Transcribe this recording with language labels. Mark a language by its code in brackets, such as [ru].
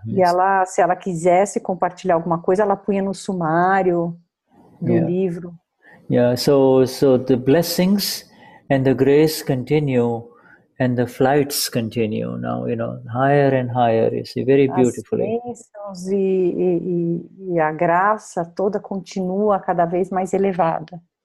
[pt] E se ela quisesse compartilhar alguma coisa, ela punha no sumário do livro. [en] Yeah. So the blessings and the grace continue. And the flights continue now, higher and higher, you see, very beautifully. [pt] As bênçãos e a graça toda continua cada vez mais elevada.